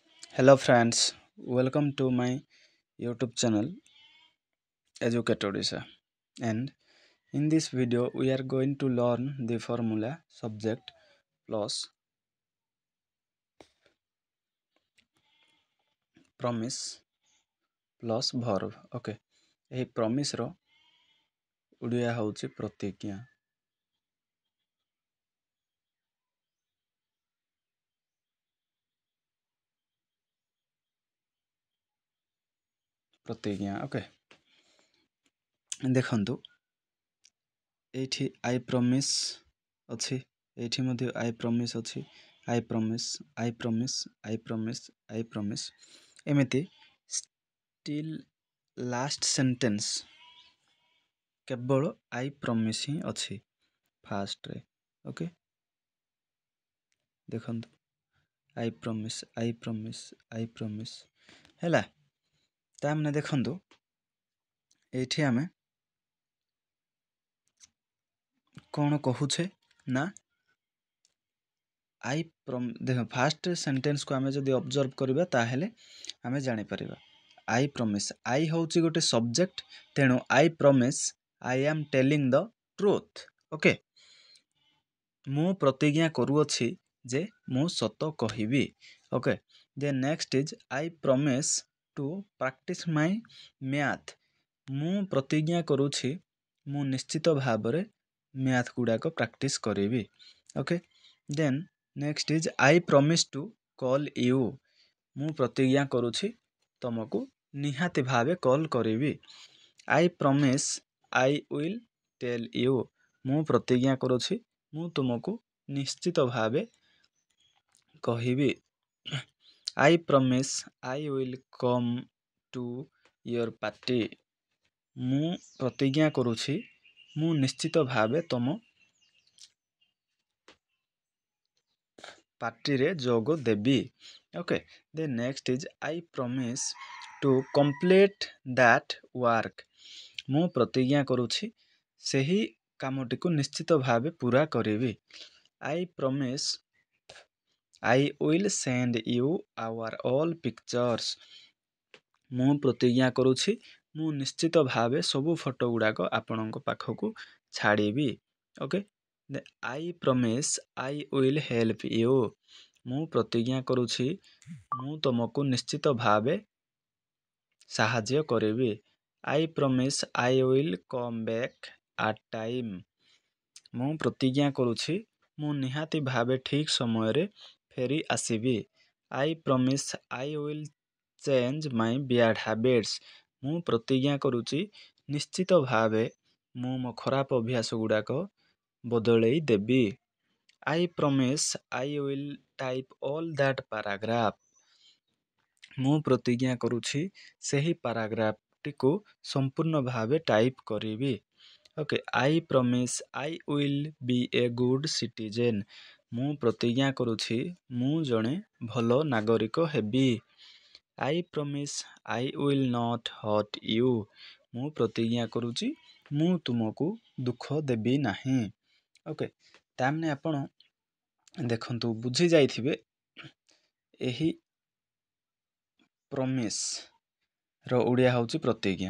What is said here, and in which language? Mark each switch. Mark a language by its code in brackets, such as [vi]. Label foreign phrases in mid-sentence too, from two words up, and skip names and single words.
[en] Hello friends, welcome to my YouTube channel Educate Odisha, and in this video we are going to learn the formula subject plus promise plus verb. [or] Okay, ଏହି promise ର ଓଡ଼ିଆ ହେଉଛି ପ୍ରତିଜ୍ଞା। ପ୍ରତିଜ୍ଞା ଓକେ ଦେଖନ୍ତୁ ଏଇଠି [en] I promise [or] ଅଛି, ଏଇଠି ମଧ୍ୟ [en] I promise [or] ଅଛି, [en] I promise, I promise, I promise, I promise, [or] ଏମିତି [en] still last sentence [or] କେବଳ [en] I promise [or] ହିଁ ଅଛି ଫାଷ୍ଟରେ। [en] ଓକେ ଦେଖନ୍ତୁ I promise, I promise, I promise ହେଲା। [or] ତାମାନେ ଦେଖନ୍ତୁ ଏଇଠି ଆମେ କ'ଣ କହୁଛେ ନା ଦେଖ [en] first sentenceକୁ [or] ଆମେ ଯଦି ଅବଜର୍ଭ କରିବା ତାହେଲେ ଆମେ ଜାଣିପାରିବା [en] I promise, I [or] ହେଉଛି ଗୋଟେ ସବଜେକ୍ଟ, ତେଣୁ [en] I promise I am telling the truth। [or] ଓକେ ମୁଁ ପ୍ରତିଜ୍ଞା କରୁଅଛି ଯେ ମୁଁ ସତ କହିବି। [en] ଓକେ then next is I promise to practice my math। [or] ମୁଁ ପ୍ରତିଜ୍ଞା କରୁଛି ମୁଁ ନିଶ୍ଚିତ ଭାବରେ ମ୍ୟାଥ୍ ଗୁଡ଼ାକ ପ୍ରାକ୍ଟିସ୍ କରିବି। [en] ଓକେ then next is I promise to call you। [or] ମୁଁ ପ୍ରତିଜ୍ଞା କରୁଛି ତମକୁ ନିହାତି ଭାବେ କଲ୍ କରିବି। [en] I promise I will tell you। [or] ମୁଁ ପ୍ରତିଜ୍ଞା କରୁଛି ମୁଁ ତୁମକୁ ନିଶ୍ଚିତ ଭାବେ କହିବି। [en] I promise I will come to your party। [or] ମୁଁ ପ୍ରତିଜ୍ଞା କରୁଛି ମୁଁ ନିଶ୍ଚିତ ଭାବେ ତମ ପାର୍ଟିରେ ଯୋଗ ଦେବି। [en] ଓକେ then next is I promise to complete that work। [or] ମୁଁ ପ୍ରତିଜ୍ଞା କରୁଛି ସେହି କାମଟିକୁ ନିଶ୍ଚିତ ଭାବେ ପୂରା କରିବି। [en] I promise I will send you our all pictures। [or] ମୁଁ ପ୍ରତିଜ୍ଞା କରୁଛି ମୁଁ ନିଶ୍ଚିତ ଭାବେ ସବୁ ଫଟୋ ଗୁଡ଼ାକ ଆପଣଙ୍କ ପାଖକୁ ଛାଡ଼ିବି। [en] ଓକେ I promise I will help you। [or] ମୁଁ ପ୍ରତିଜ୍ଞା କରୁଛି ମୁଁ ତୁମକୁ ନିଶ୍ଚିତ ଭାବେ ସାହାଯ୍ୟ କରିବି। [en] I promise I will come back at time। [or] ମୁଁ ପ୍ରତିଜ୍ଞା କରୁଛି ମୁଁ ନିହାତି ଭାବେ ଠିକ୍ ସମୟରେ ଫେରି ଆସିବି। [en] I promise I will change my bad habits। [or] ମୁଁ ପ୍ରତିଜ୍ଞା କରୁଛି ନିଶ୍ଚିତ ଭାବେ ମୁଁ ମୋ ଖରାପ ଅଭ୍ୟାସ ଗୁଡ଼ାକ ବଦଳେଇ ଦେବି। [en] I promise I will type all that paragraph। [or] ମୁଁ ପ୍ରତିଜ୍ଞା କରୁଛି ସେହି ପାରାଗ୍ରାଫଟିକୁ ସମ୍ପୂର୍ଣ୍ଣ ଭାବେ ଟାଇପ୍ କରିବି। [en] ଓକେ I promise I will be a good citizen। [or] ମୁଁ ପ୍ରତିଜ୍ଞା କରୁଛି ମୁଁ ଜଣେ ଭଲ ନାଗରିକ ହେବି। [en] I promise I will not hurt you। [or] ମୁଁ ପ୍ରତିଜ୍ଞା କରୁଛି ମୁଁ ତୁମକୁ ଦୁଃଖ ଦେବି ନାହିଁ। ଓକେ ତାମାନେ ଆପଣ ଦେଖନ୍ତୁ ବୁଝି ଯାଇଥିବେ ଏହି ପ୍ରମିସ୍ର ଓଡ଼ିଆ ହେଉଛି ପ୍ରତିଜ୍ଞା।